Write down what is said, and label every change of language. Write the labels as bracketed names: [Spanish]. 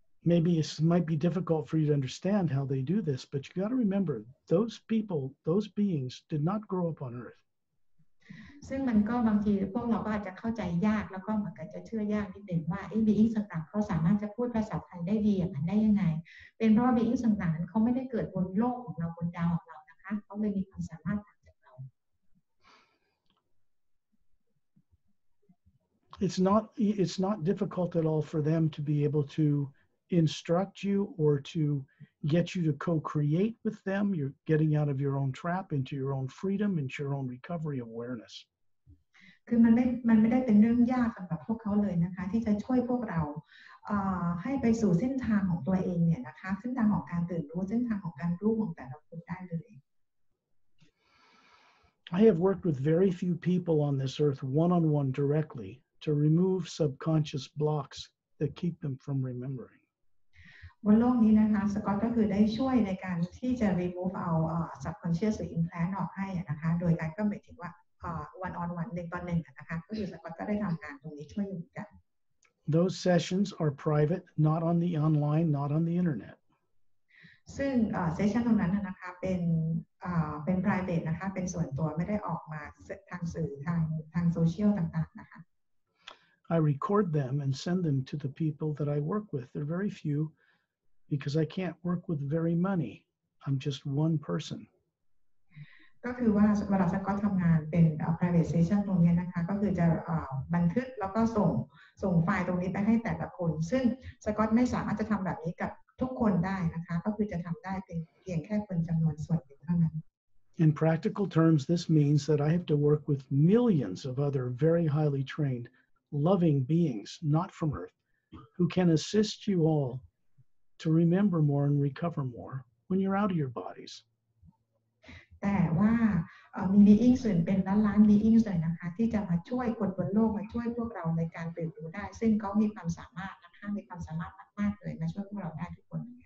[English] Maybe it might be difficult for you to understand how they do this, but you got to remember those people, those beings did not grow up on earth. [Thai] ซึ่งมันก็บางทีพวกเราก็อาจจะเข้าใจยากแล้วก็เหมือนกันจะเชื่อยากนิดหนึ่งว่าบีอิงต่างๆเขาสามารถจะพูดภาษาไทยได้ดีอย่างนั้นได้ยังไงเป็นเพราะว่าบีอิงต่างๆนั้นเขาไม่ได้เกิดบนโลกของเราบนดาวของเรานะคะเขาเลยมีความสามารถต่างจากเรา [English] It's not difficult at all for them to be able to instruct you or to get you to co-create with them. You're getting out of your own trap into your own freedom, into your own recovery awareness. [Thai] คือมันไม่ได้เป็นเรื่องยากสำหรับพวกเขาเลยนะคะที่จะช่วยพวกเราให้ไปสู่เส้นทางของตัวเองเนี่ยนะคะเส้นทางของการตื่นรู้เส้นทางของการรู้ของแต่ละคนได้เลย [English] I have worked with very few people on this earth one-on-one directly to remove subconscious blocks that keep them from remembering. [Thai] บนโลกนี้นะคะสกอตก็คือได้ช่วยในการที่จะ [English] remove [Thai] เอา [English] subconscious [Thai] หรือ implant ออกให้นะคะโดยการก็หมายถึงว่า [English] one on one [Thai] 1 ต่อ 1นะคะก็คือสกอตก็ได้ทำงานตรงนี้ช่วยอยู่กัน [English] Those sessions are private, not on the online, not on the internet. [Thai] ซึ่งเซสชันตรงนั้นนะคะเป็น private นะคะเป็นส่วนตัวไม่ได้ออกมาทางสื่อทางโซเชียลต่างๆนะคะ [English] I record them and send them to the people that I work with. They're very few because I can't work with very many. I'm just one person. [Thai] ก็คือว่าเวลาสกอตทำงานเป็น [English] private session [Thai] ตรงนี้นะคะก็คือจะบันทึกแล้วก็ส่งไฟล์ตรงนี้ไปให้แต่ละคนซึ่งสกอตไม่สามารถจะทำแบบนี้กับทุกคนได้นะคะก็คือจะทำได้เพียงแค่คนจำนวนส่วนหนึ่งเท่านั้น [English] In practical terms, this means that I have to work with millions of other very highly trained, loving beings, not from Earth, who can assist you all to remember more and recover more when you're out of your bodies. [Thai] แต่ว่ามีบีอิงส่วนเป็นล้านบีอิงส่วนนะคะที่จะมาช่วยคนบนโลกมาช่วยพวกเราในการตื่นรู้ได้ซึ่งเขามีความสามารถนะคะมีความสามารถมากๆเลยมาช่วยพวกเราได้ทุกคน